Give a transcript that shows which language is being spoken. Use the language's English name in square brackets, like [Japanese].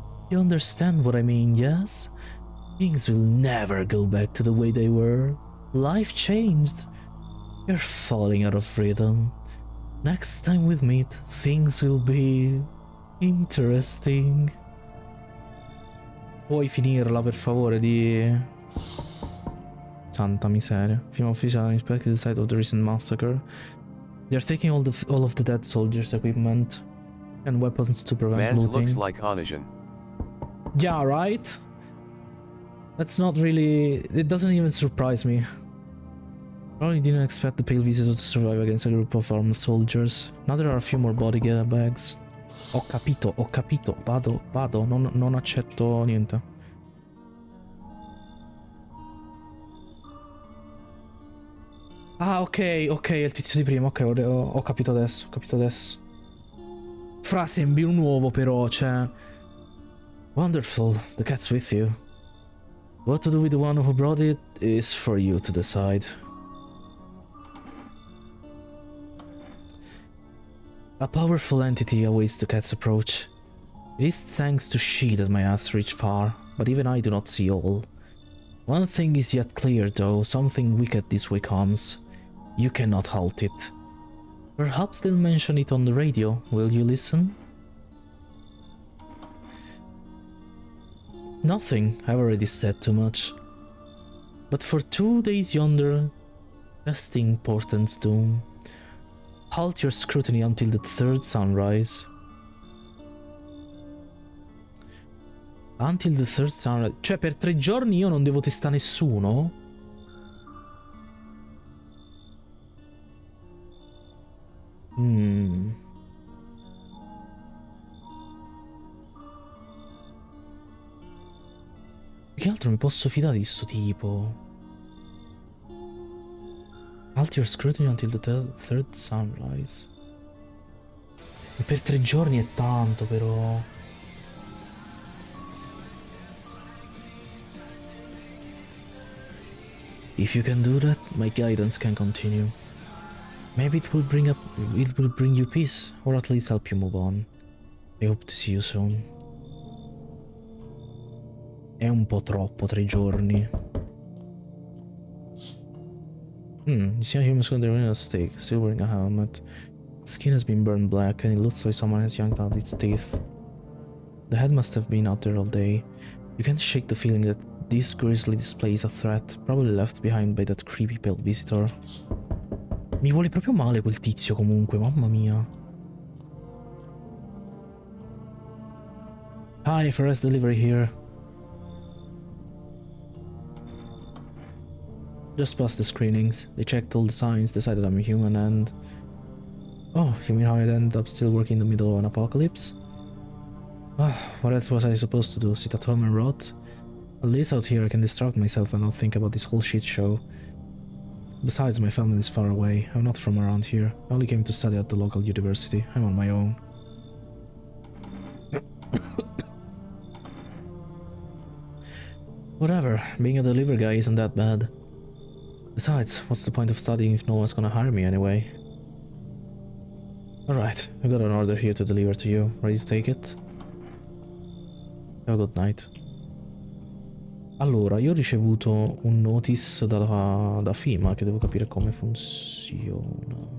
[English] You understand what I mean, yes? Things will never go back to the way they were. Life changed. You're falling out of rhythm. Next time we meet, things will be interesting. [Italian] Puoi finirla per favore di... Santa miseria. [English] FEMA official inspected the site of the recent massacre. They're taking all of the dead soldiers' equipment and weapons to prevent Mans looting. looks like Onasian. Yeah, right? That's not really... It doesn't even surprise me. Probably didn't expect the pale visitor to survive against a group of armed soldiers. Now there are a few more body bags. [Italian] Ho capito. Vado, non accetto niente. Ah, ok, è il tizio di prima, ok, ho capito adesso, Fra, sembri un uovo però, cioè... [English] Wonderful, the cat's with you. What to do with the one who brought it is for you to decide. A powerful entity awaits the cat's approach. It is thanks to she that my ass reached far, but even I do not see all. One thing is yet clear though, something wicked this way comes. You cannot halt it. Perhaps they'll mention it on the radio, will you listen? Nothing, I've already said too much. But for 2 days yonder, testing portents doom. Halt your scrutiny until the third sunrise. Until the third sunrise. [Italian] Cioè, per 3 giorni io non devo testare nessuno? Che altro mi posso fidare di sto tipo? [English] Halt your scrutiny until the third sunrise. [Italian] E per 3 giorni è tanto, però. [English] If you can do that, my guidance can continue. Maybe it will bring you peace, or at least help you move on. I hope to see you soon. [Italian] È un po' troppo 3 giorni. [English] You see a human skin in a stake, still wearing a helmet. Skin has been burned black and it looks like someone has yanked out its teeth. The head must have been out there all day. You can't shake the feeling that this grisly display is a threat, probably left behind by that creepy pale visitor. [Italian] Mi vuole proprio male quel tizio comunque, mamma mia. [English] Hi, Forest Delivery here. Just passed the screenings. They checked all the signs, decided I'm a human and... Oh, you mean how I'd end up still working in the middle of an apocalypse? What else was I supposed to do? Sit at home and rot? At least out here I can distract myself and not think about this whole shit show. Besides, my family is far away. I'm not from around here. I only came to study at the local university. I'm on my own. Whatever, being a delivery guy isn't that bad. Besides, what's the point of studying if no one's gonna hire me anyway? Alright, I got an order here to deliver to you. Ready to take it? Have a good night. [Italian] Allora, io ho ricevuto un notice da FIMA che devo capire come funziona.